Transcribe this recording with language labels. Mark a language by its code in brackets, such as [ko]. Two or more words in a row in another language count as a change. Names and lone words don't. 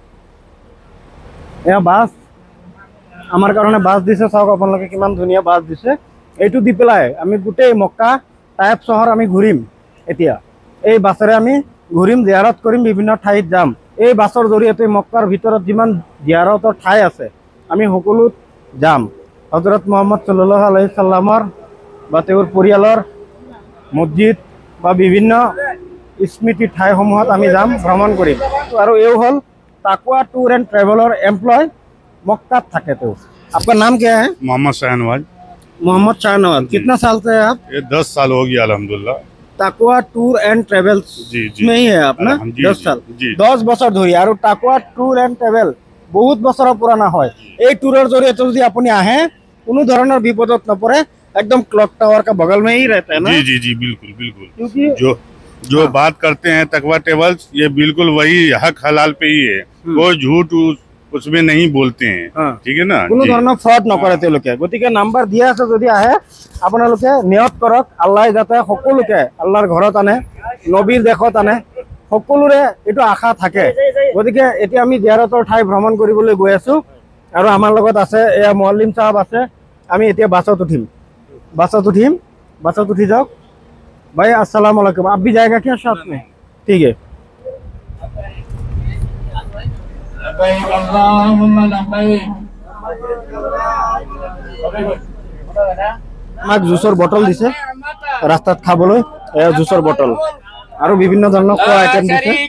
[as] এয়া বাছ আমাৰ কাৰণে বাছ দিছে, চাওক আপোনালোকে কিমান ধুনীয়া বাছ দিছে। এইটো দি পেলাই আমি গোটেই মক্কা টাইপ চহৰ আমি ঘূৰিম। এতিয়া এই বাছেৰে আমি ঘূৰিম, জিয়াৰত কৰিম, বিভিন্ন ঠাইত যাম। এই বাছৰ জৰিয়তে মক্কাৰ ভিতৰত যিমান জিয়াৰতৰ ঠাই আছে আমি সকলোত যাম। হজৰত মুহাম্মদ [ar] صلى الله عليه وسلم [as] বা তেওঁৰ পৰিয়ালৰ মছজিদ বা বিভিন্ন স্মৃতি ঠাইসমূহত আমি যাম, ভ্ৰমণ কৰিম। আৰু এও হ'ল তাকৱা ট্যুৰ এণ্ড ট্ৰেভেলৰ এমপ্লয়, मक्कात থাকে तो। [hi] आपका नाम क्या है? मोहम्मद शाहनवाज। मोहम्मद शाहनवाज। कितना साल से है आप? ये 10 साल हो गया अल्हम्दुलिल्लाह। ताकवा टूर एंड ट्रेवल्स में ही है आप ना? [as] 10 साल। 10 বছর ধৰি। আৰু তাকৱা ট্যুৰ এণ্ড ট্ৰেভেল বহুত বছৰৰ পুৰণা হয়। এই ট্যুৰৰ জৰিয়তে যদি আপুনি আহে, কোনো ধৰণৰ বিপদত নপৰে। [hi] एकदम क्लॉक टावर का बगल में ही रहता है ना? जी जी जी बिल्कुल बिल्कुल। क्योंकि जो बात करते हैं तकवा ट्रेवल्स, ये बिल्कुल वही हक हलाल पे ही है। कोई झूठ उसमें नहीं बोलते हैं, ठीक है ना? [as] কোনো ধৰণৰ ফ্ৰড নকৰে তেওঁলোকে। গতিকে নাম্বাৰ দিয়া আছে, যদি আহে আপোনালোকে নিয়ত কৰক, আল্লাহ যাতে সকলোকে আল্লাহৰ ঘৰত আনে, নবীৰ দেশত আনে, সকলোৰে এইটো আশা থাকে। গতিকে এতিয়া আমি জিয়াৰতৰ ঠাই ভ্ৰমণ কৰিবলৈ গৈ আছোঁ। আৰু আমাৰ লগত আছে এয়া মুআল্লিম সাহেব আছে। আমি এতিয়া বাছত উঠিম, বাছত উঠিম, বাছত উঠি যাওক। ভাই [ar] السلام عليكم, [hi] आप भी जाएगा क्या साथ में? ठीक है। [as] আমাক জুচৰ বটল দিছে ৰাস্তাত খাবলৈ। এয়া জুচৰ বটল আৰু বিভিন্ন ধৰণৰ খোৱা আইটেম দিছে।